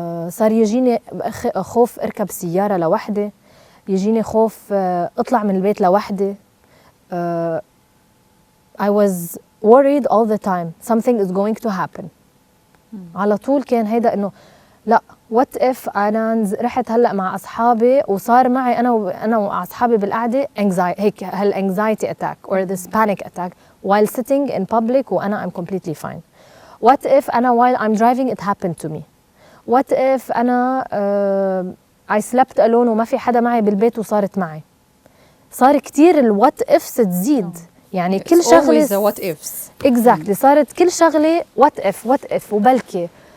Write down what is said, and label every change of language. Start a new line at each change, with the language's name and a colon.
Arabic: صار يجيني خوف أركب سيارة لوحدي, يجيني خوف أطلع من البيت لوحدي.
English: I was worried all the time something is going to happen.
Arabic: على طول كان هيدا إنه لا
English: what if
Arabic: أنا رحت هلأ مع أصحابي وصار معي أنا وأصحابي بالقعدة هيك
English: anxiety attack or this panic attack while sitting in public
Arabic: وأنا
English: I'm completely fine. What if أنا while I'm driving it happened to me. What if
Arabic: أنا
English: I slept alone
Arabic: وما في حدا معي بالبيت وصارت معي. صار كتير الوات ifs تزيد, يعني كل شغلة
English: always what ifs.
Arabic: exactly صارت كل شغلة
English: what if
Arabic: وبلكي.